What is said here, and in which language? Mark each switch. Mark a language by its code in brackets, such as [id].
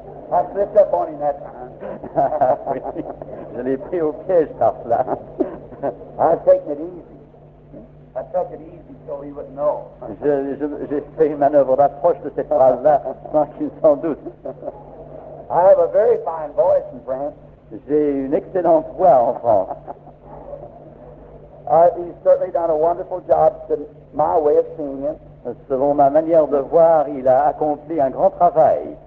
[en] I slipped up on him that time. [fr] Oui, je l'ai pris au piège par cela. [en] I was taking it easy. I took it easy so he wouldn't know. [fr] J'ai fait une manœuvre d'approche de cette phrase-là sans qu'il s'en doute. [en] I have a very fine voice in French. [fr] J'ai une excellente voix en France. [en] He's certainly done a wonderful job to my way of seeing it. [fr] Selon ma manière de voir, il a accompli un grand travail.